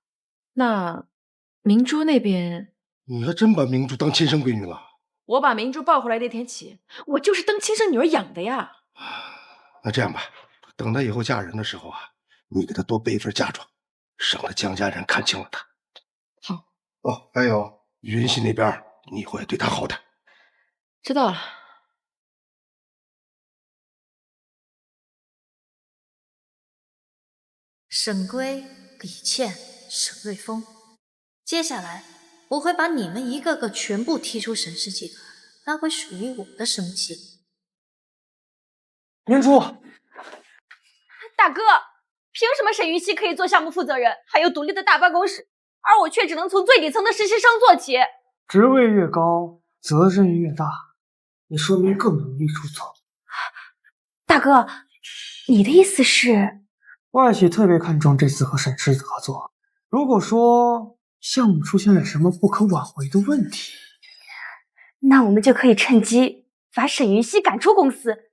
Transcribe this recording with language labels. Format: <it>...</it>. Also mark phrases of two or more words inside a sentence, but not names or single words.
<zh>那明珠那邊，你還真把明珠當親生閨女了？我把明珠抱回來那天起，我就是當親生女兒養的呀。那這樣吧，等她以後嫁人的時候啊，你給她多備一份嫁妝，省得江家人看清了她。好。哦，還有雲溪那邊，你以後也對她好點。知道了。沈歸、李倩、沈瑞豐，接下來我會把你們一個個全部踢出沈氏集團，拿回屬於我的生機。明珠，大哥， 憑什麼沈云溪可以做項目負責人，還有獨立的大辦公室，而我卻只能從最底層的實習生做起？職位越高，責任越大，也說明更容易出錯。大哥，你的意思是？外企特別看重這次和沈氏的合作，如果說項目出現了什麼不可挽回的問題，那我們就可以趁機把沈云溪趕出公司。</zh>